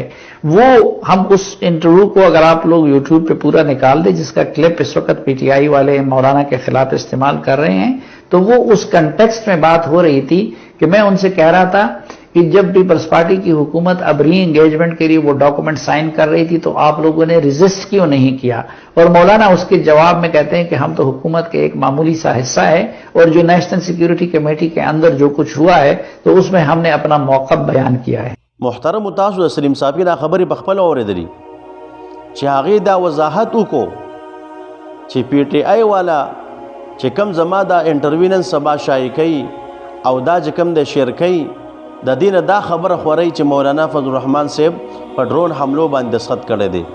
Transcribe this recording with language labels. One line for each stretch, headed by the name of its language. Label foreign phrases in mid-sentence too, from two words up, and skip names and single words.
Urdu: وہ ہم اس انٹرویو کو اگر آپ لوگ یوٹیوب پہ پورا نکال دیں جس کا کلپ اس وقت پی ٹی آئی والے مولانا کے خلاف استعمال کر رہے ہیں، تو وہ اس کنٹیکسٹ میں بات ہو رہی تھی کہ میں ان سے کہہ رہا تھا کہ جب پیپلز پارٹی کی حکومت اب ری انگیجمنٹ کے لیے وہ ڈاکومنٹ سائن کر رہی تھی تو آپ لوگوں نے ریزسٹ کیوں نہیں کیا. اور مولانا اس کے جواب میں کہتے ہیں کہ ہم تو حکومت کے ایک معمولی سا حصہ ہے اور جو نیشنل سیکیورٹی کمیٹی کے اندر جو کچھ ہوا ہے تو اس میں ہم نے اپنا موقف بیان کیا ہے.
Pashto: محترم تاسو د سلیم صافی دا خبرې په خپله اورېدلي چې هغې دا وضاحت وکړو چې پی ټی آی والا چې کوم زما دا انټرویو نن سبا شایع کوي او دا چې کوم د شیر کوي د دې نه دا خبره خورئ چې مولانا فضل الرحمن صاحب په ډرون حملو باندې دستخط کړی دی.